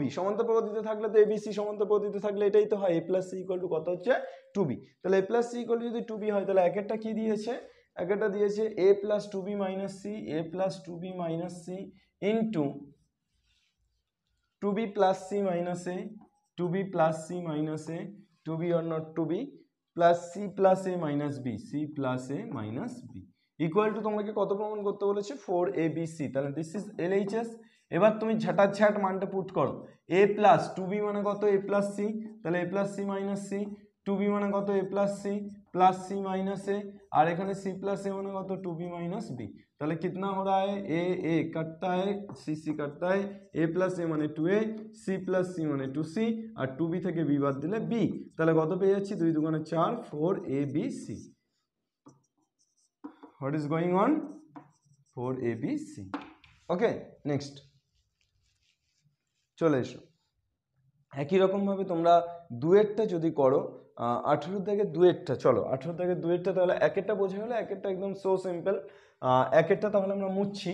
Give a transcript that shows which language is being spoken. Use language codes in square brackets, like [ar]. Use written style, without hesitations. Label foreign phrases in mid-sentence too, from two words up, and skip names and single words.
[bn] সমান্তর প্রগতিতে থাকলে তো এবিসি সমান্তর প্রগতিতে থাকলে এটাই তো হয়, a প্লাস সি [en] equal to [bn] কত হচ্ছে 2b। তাহলে a প্লাস সি [en] equal to [bn] যদি 2b হয়, তাহলে একেরটা কি দিয়েছে, একেরটা দিয়েছে [en] a plus 2b minus c, a plus 2b minus c into 2b plus c minus a, 2b plus c minus a, 2b or not 2b plus c plus a minus b, c plus a minus b equal to [bn] তোমাকে কত প্রমাণ করতে বলেছে 4abc। তাহলে [en] this is LHS. [bn] এবার তুমি ঝাটাঝাট মানটা পুট করো, [en] a plus 2b [bn] মানে কত, [en] a plus c, [bn] তাহলে [en] a plus c minus c, [bn] 2b মানে কত, [en] a plus c plus c minus a, [bn] আর এখানে [en] c plus a [bn] মানে কত [en] 2b minus b। [hi] তাহলে कितना हो रहा है, a कटता है, c कटता है, [en] a plus a [bn] মানে 2a, [en] c plus c [bn] মানে 2c, আর 2b থেকে b বাদ দিলে b, তাহলে কত পেয়ে যাচ্ছি 2 দুগুণে 4, 4abc। [en] What is going on, [bn] 4abc। [en] okay, next [bn] চলে এসো। একই রকম ভাবে তোমরা দুয়েরটা যদি করো 18 থেকে দুয়েরটা, চলো 18 থেকে দুয়েরটা, তাহলে একেরটা বোঝা গেলো, একেরটা একদম [en] so simple. [bn] একেরটা তাহলে আমরা মুছছি।